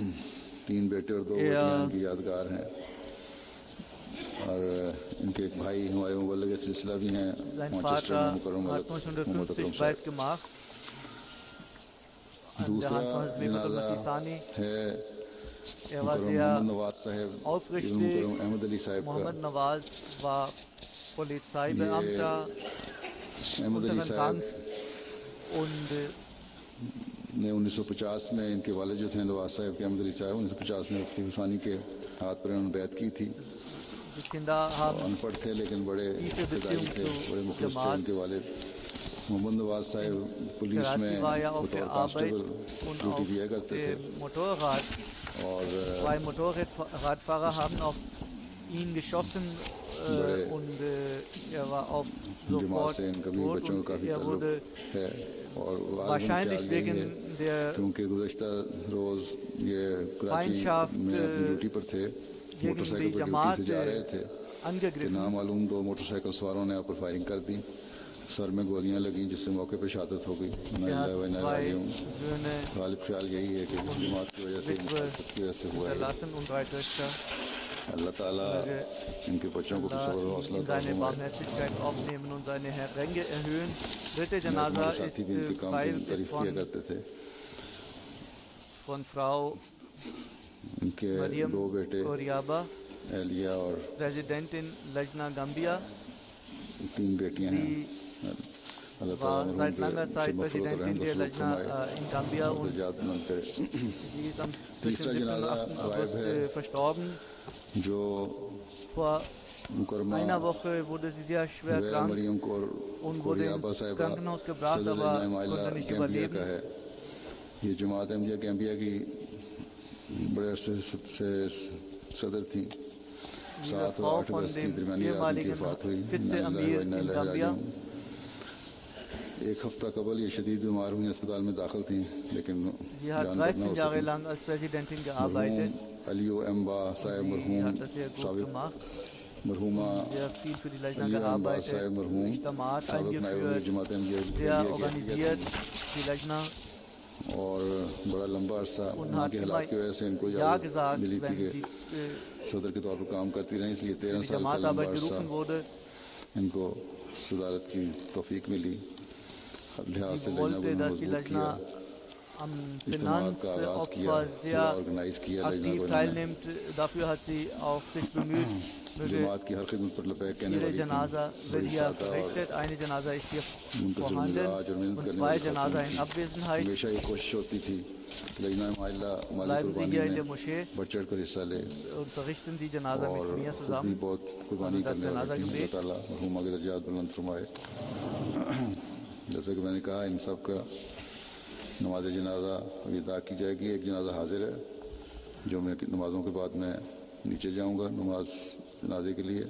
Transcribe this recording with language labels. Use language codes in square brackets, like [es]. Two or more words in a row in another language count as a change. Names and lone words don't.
[de] Sein Vater hat 1950 weit gemacht an der Hand von Hazrat Masih Sani. Er war sehr aufrichtig. Muhammad Nawaz war Polizeibeamter unteren Rangs und [ur] 1950 میں ان کے والے جو تھے نواز صاحب کے احمد علی صاحب 1950 میں مفتی حسینی کے ہاتھ پر انہوں نے بیعت کی تھی. [de] Die Kinder haben [ur] ان پڑھ تھے لیکن بڑے [de] tiefe Beziehung [ur] थे, [de] zu [ur] بڑے مخلص تھے ان کے والد۔ محمد نواز صاحب پولیس میں بطور کانسٹیبل ڈیوٹی دیا کرتے تھے [de] Motorrad. [ur] और [de] 2 Motorradfahrer haben auf ihn geschossen und er war auf [ur] جماعت سے ان کا بھی بچوں کا کافی تعلق ہے اور [de] wahrscheinlich wegen der [ur] کیونکہ گزشتہ روز یہ کراچی میں اپنی ڈیوٹی پر تھے، موٹرسائیکل پر ڈیوٹی سے جا رہے تھے کہ نامعلوم 2 موٹرسائیکل سواروں نے آپ پر فائرنگ کر دی، سر میں گولیاں لگی جس سے موقع پر شہادت ہو گئی. غالب خیال یہی ہے کہ جماعت کی وجہ سے ہوا ہے. اللہ تعالیٰ ان کے بچوں کو صبر اور حوصلہ [de] in seine Barmherzigkeit aufnehmen und seine Ränge erhöhen. Dritte Janaza ist von Frau Mariam Oriaba, Präsidentin Lajna Gambia. [ur] 3 بیٹیاں ہیں. [de] war seit langer Zeit Präsidentin der Lajna in Gambia und sie ist am 7. und 8. August verstorben. Vor einer Woche wurde sie sehr schwer krank und wurde ins Krankenhaus gebracht, aber konnte nicht überleben. [ur] یہ جماعت احمدیہ گیمبیا کی بڑے عرصے سے صدر تھی. 7 اور 8 اگست کی درمیانی رات کی وفات ہوئی. ایک ہفتہ قبل یہ شدید بیمار ہوئی، ہسپتال میں داخل تھی، لیکن [de] sie hat 13 Jahre lang als Präsidentin gearbeitet. [ur] الیو ایمبا صاحب مرحوم مرحومہ [de] sehr viel für die Lajna gearbeitet, Ijtamaat eingeführt, sehr organisiert die Lajna [ur] اور بڑا لمبا عرصہ ان کے حالات کی وجہ سے ان کو اجازت ملی تھی کہ صدر کے طور پر کام کرتی رہی، اس لیے 13 سال کا لمبا عرصہ ان کو صدارت کی توفیق ملی. لحاظ سے [de] Lajna am Finanzopfer sehr aktiv teilnimmt. Dafür hat sie auch sich bemüht. Ihre Janaza wird hier verrichtet. Eine Janaza ist hier vorhanden und 2 Janaza in Abwesenheit. Bleiben Sie hier in der Moschee und verrichten Sie Janaza mit mir zusammen. Und das Janaza-Gebet. [ur] جیسے کہ میں نے کہا، ان سب کا نماز جنازہ ابھی ادا کی جائے گی. ایک جنازہ حاضر ہے جو میں نمازوں کے بعد میں نیچے جاؤں گا نماز جنازے کے لیے.